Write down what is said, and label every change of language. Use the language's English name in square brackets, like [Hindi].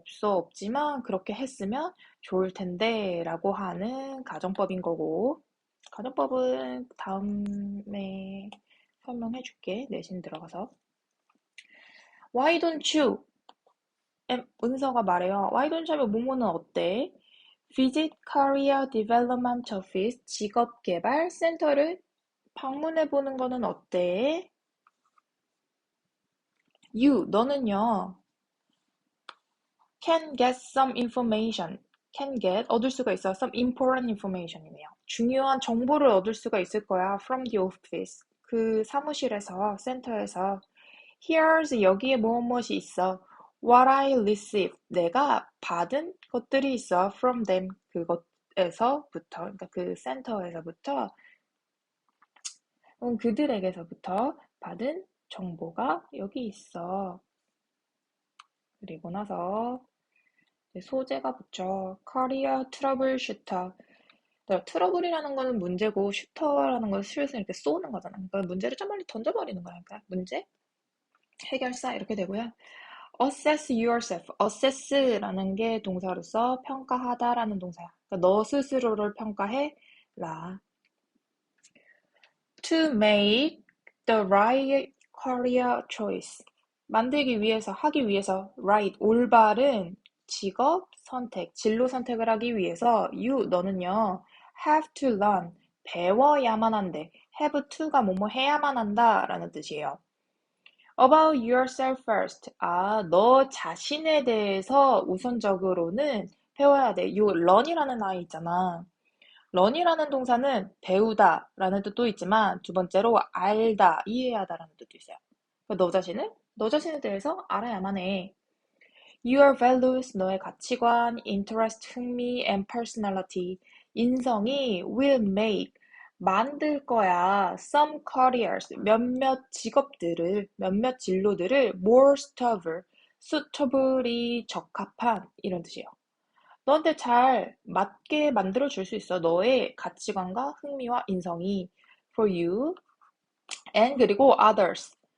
[Korean] 없지만 그렇게 했으면 좋을 텐데 라고 하는 가정법인 거고, 가정법은 다음에 설명해 줄게, 내신 들어가서. [English] Why don't you? [Korean] 은서가 말해요. [English] Why don't you [Korean] 하면 뭐뭐는 어때? [English] Visit Career Development Office, [Korean] 직업개발 센터를 방문해 보는 거는 어때? 너는요, [English] can get some information, can get, [Korean] 얻을 수가 있어. [English] some important information이네요. [Korean] 중요한 정보를 얻을 수가 있을 거야. [English] from the office, [Korean] 그 사무실에서, 센터에서. [English] Here's, [Korean] 여기에 무엇이 있어. [English] What I received, [Korean] 내가 받은 것들이 있어. [English] From them, [Korean] 그것에서부터, 그러니까 그 센터에서부터, 그들에게서부터 받은 정보가 여기 있어. 그리고 나서 소재가 붙죠. [English] Career Troubleshooter, [Korean] 트러블이라는 거는 문제고 슈터라는 건 슬슬 이렇게 쏘는 거잖아. 그러니까 문제를 좀 멀리 던져버리는 거야. 그러니까 문제, 해결사 이렇게 되고요. [English] assess yourself. [Korean] assess라는 게 동사로서 평가하다라는 동사야. 그러니까 너 스스로를 평가해 라. [English] to make the right career choice. [Korean] 만들기 위해서, 하기 위해서, right, 올바른 직업 선택, 진로 선택을 하기 위해서, 너는요, [English] have to learn, [Korean] 배워야만 한대. have to가 뭐뭐 해야만 한다 라는 뜻이에요. [English] about yourself first. [Korean] 너 자신에 대해서 우선적으로는 배워야 돼. learn이라는 아이 있잖아. learn이라는 동사는 배우다 라는 뜻도 있지만 두 번째로 알다, 이해하다 라는 뜻도 있어요. 그러니까 너 자신에 대해서 알아야만 해. [English] Your values, [Korean] 너의 가치관, [English] interest, 흥미, and personality, 인성이 will make, [Korean] 만들 거야. [English] some careers, [Korean] 몇몇 직업들을, 몇몇 진로들을 [English] more suitable, [Korean] suitable이 적합한 이런 뜻이에요. 너한테 잘 맞게 만들어줄 수 있어. 너의 가치관과 흥미와 인성이 [English] for you and [Korean] 그리고 others.